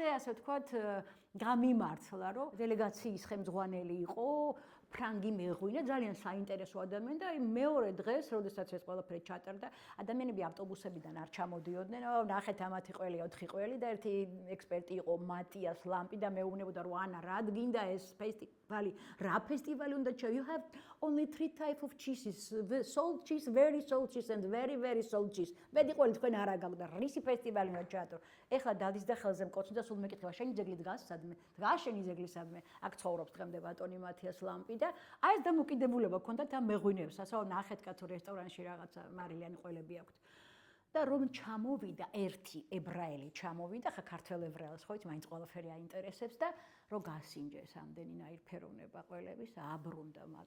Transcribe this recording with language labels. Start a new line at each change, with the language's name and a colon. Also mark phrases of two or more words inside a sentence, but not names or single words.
Georgian: ვთქვათ გამიმართლა რომ დელეგაციის ხელმძღვანელი იყო ფრანგი მეღვინე, ძალიან საინტერესო ადამიანი და მეორე დღეს, როდესაც ეს ყველაფერი ჩატარდა, ადამიანები ავტობუსებიდან არ ჩამოდიოდნენ, ნახეთ ამათი ყველი 4 ყველი და ერთი ექსპერტი იყო მატიას ლამპი და მეუბნებოდა რომ ანა რა გინდა ეს ფესტივალი, რა ფესტივალი უნდა
English: you have only 3 type of cheeses, salt cheese, very salt cheese and very very salt cheese.
Georgian: მედი ყველი თქვენ არა გაგვდა, რისი ფესტივალი უნდა ჩაატარო. ეხლა დადის და ხელზე მკოცნი და სულ მეკითხება, შენი ძეგლი დგას სადმე? დგას შენი ძეგლი სადმე? აქ ცხოვრობს დღემდე ბატონი მათიას ლამპი და აი ეს დამოკიდებულება ქონდათ ამ მეღვინეებს, ასაო ნახეთ კაცო რესტორანში რაღაცა მარილიანი ყველები აქვთ. და რომ ჩამოვიდა ერთი ებრაელი ჩამოვიდა, ხა ქართველ ებრაელს ხო იცი, მაინც ყველაფერი აინტერესებს და რომ გასინჯეს ამდენინაირ ფეროვნება ყველების, აბრუნდა მათო.